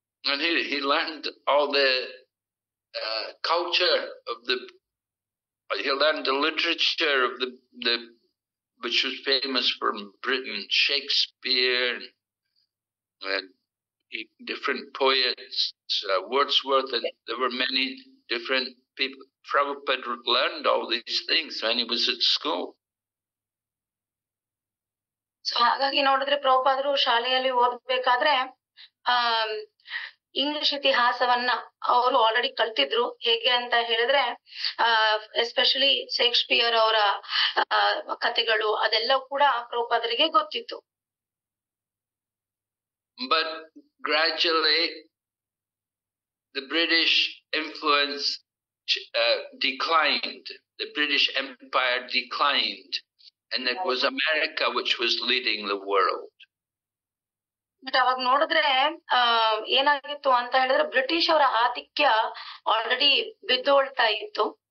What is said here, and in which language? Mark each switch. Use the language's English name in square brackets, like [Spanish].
[English] And he learned all the culture of he learned the literature of the which was famous from Britain, Shakespeare, and different poets, Wordsworth, and there were many different people. Prabhupada learned all these things when he was at school. [Kannada] So ಹಾಗಾಗಿ ನೋಡಿದ್ರೆ ಪ್ರಭುಪಾದರು ಶಾಲೆಯಲ್ಲಿ ಓದ್ಬೇಕಾದ್ರೆ English ಇತಿಹಾಸವನ್ನ ಅವರು already ಕಲ್ತಿದ್ರು. ಹೇಗೆ ಅಂತ ಹೇಳಿದ್ರೆ especially Shakespeare ಅವರ ಕಥೆಗಳು ಅದೆಲ್ಲ ಕೂಡ ಪ್ರಭುಪಾದರಿಗೆ ಗೊತ್ತಿತ್ತು. [English] But gradually the British influence declined. The British Empire declined, and it was America which was leading the world. [Kannada] But ಅವಾಗ ನೋಡಿದ್ರೆ ಏನಾಗಿತ್ತು ಅಂತ ಹೇಳಿದ್ರೆ, ಬ್ರಿಟಿಷ್ ಅವರ ಆಧಿಕ್ಯ ಆಲ್ರೆಡಿ ಬಿದ್ದೋಳ್ತಾ ಇತ್ತು.